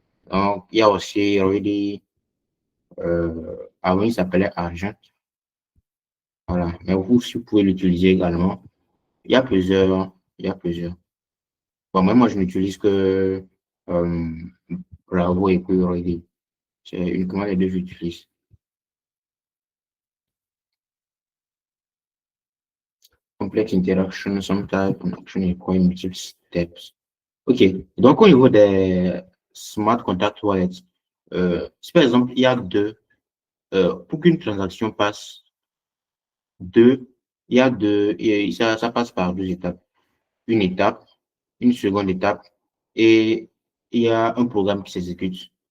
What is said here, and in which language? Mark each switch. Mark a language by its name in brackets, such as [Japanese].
[French] Donc, il y a aussi Ready, avant il s'appelait Argent. Voilà. Mais vous, si vous pouvez l'utiliser également, il y a plusieurs. Bon, moi, je n'utilise que euh, Bravo et que Ready. C'est uniquement les deux que j'utilise. [English] Complex interaction, some type, an action require multiple steps. [French] OK. Donc, au niveau des smart contract wallets, si par exemple, il y a pour qu'une transaction passe, deux, il y a deux, et ça passe par deux étapes. Une étape, une seconde étape, et il y a un programme qui s'exécute.